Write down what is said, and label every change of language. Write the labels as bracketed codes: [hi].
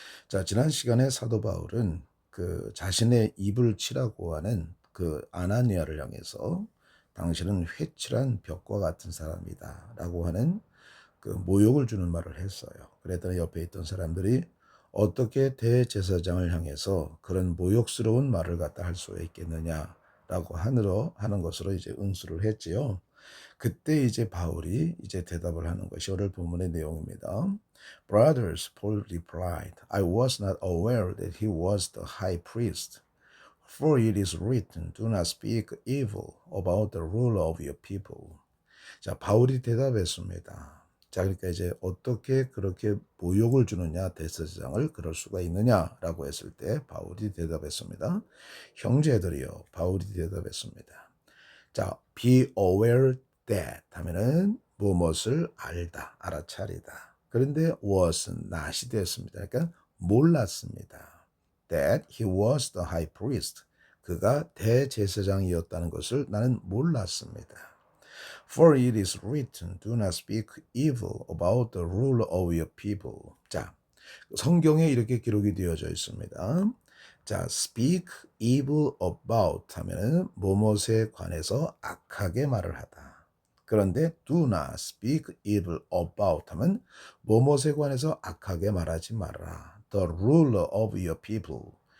[ko] 자, 지난 시간에 사도 바울은 그 자신의 입을 치라고 하는 그 아나니아를 향해서 당신은 회칠한 벽과 같은 사람이다 라고 하는 그 모욕을 주는 말을 했어요. 그랬더니 옆에 있던 사람들이 어떻게 대제사장을 향해서 그런 모욕스러운 말을 갖다 할 수 있겠느냐라고 하는 것으로 이제 응수를 했지요. 그때 이제 바울이 이제 대답을 하는 것이 오늘 본문의 내용입니다. [en] Brothers, Paul replied, I was not aware that he was the high priest. For it is written, do not speak evil about the ruler of your people. [ko] 자, 바울이 대답했습니다. 자, 그러니까 이제 어떻게 그렇게 모욕을 주느냐, 대제사장을 그럴 수가 있느냐라고 했을 때 바울이 대답했습니다. 형제들이요, 바울이 대답했습니다. 자, be aware that 하면은 무엇을 알다, 알아차리다. 그런데 was은 not이 됐습니다. 그러니까 몰랐습니다. [en] That he was the high priest. [ko] 그가 대제사장이었다는 것을 나는 몰랐습니다. [en] For it is written, do not speak evil about the ruler of your people. [ko] 자, 성경에 이렇게 기록이 되어져 있습니다. 자, speak evil about 하면은 뭐뭇에 관해서 악하게 말을 하다. 그런데 do not speak evil about 하면 뭐뭇에 관해서 악하게 말하지 말아라. [en] The ruler of your people.